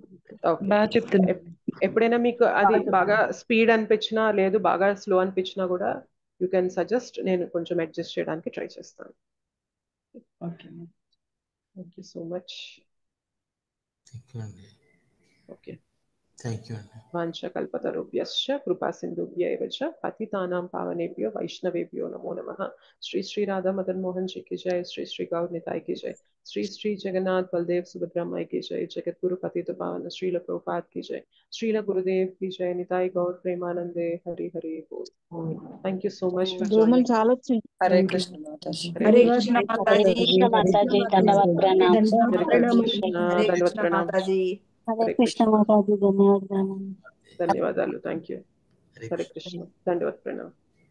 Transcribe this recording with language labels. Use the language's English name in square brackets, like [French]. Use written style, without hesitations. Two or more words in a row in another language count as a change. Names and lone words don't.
[Telugu] ఎప్పుడైనా మీకు అది బాగా స్పీడ్ అనిపించినా లేదు బాగా స్లో అనిపించినా కూడా [English] you can suggest, [Telugu] నేను కొంచెం అడ్జస్ట్ చేయడానికి ట్రై చేస్తాను. ఓకే, [English] Thank you so much. Okay, Thank you [Telugu] అండి. [Sanskrit] వాంఛకల్పతరుభ్యశ్చ కృపా సింధుభ్య ఏవ చ పతితానాం పావనేభ్యో వైష్ణవేభ్యో నమో నమః. [Hindi] శ్రీ శ్రీ రాధా మదన్ మోహన్ जी की जय, श्री श्री गौर निताई की जय, श्री श्री जगन्नाथ बलदेव सुभद्रा माई की जय, जगत गुरु पतित पावन श्रील प्रभुपाद की जय, श्रील गुरुदेव की जय, निताई गौर प्रेमानंदे हरि हरि बोल. [English] Thank you so much for joining. [Telugu] హరే కృష్ణ మాతాజీ. హరే కృష్ణ మాతాజీ. మాతాజీ ధన్యవాద ప్రణామ. [Hindi] हरे कृष्ण धन्यवाद प्रणाम. [Telugu] హరే కృష్ణ మాతాజీ ధన్యవాద ప్రణామ. ధన్యవాదాలు. [English] Thank you. [Telugu] హరే కృష్ణ ధన్యవాద ప్రణామ్.